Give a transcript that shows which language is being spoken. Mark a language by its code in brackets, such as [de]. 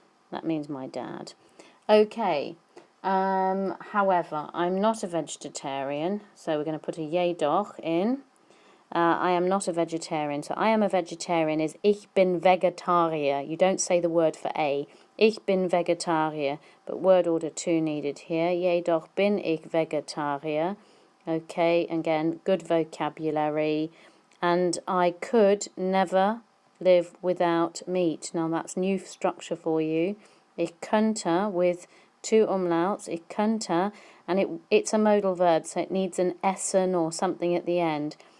[en] That means my dad. Okay, however, I'm not a vegetarian, so we're going to put a jedoch in. I am not a vegetarian, so I am a vegetarian is [de] ich bin Vegetarier. [en] You don't say the word for a. [de] Ich bin Vegetarier, [en] but word order 2 needed here. [de] Jedoch bin ich Vegetarier. [en] Okay, again, good vocabulary. And I could never live without meat. Now that's new structure for you. [de] Ich könnte [en] with 2 umlauts, [de] ich könnte, [en] and it's a modal verb, so it needs an Essen or something at the end.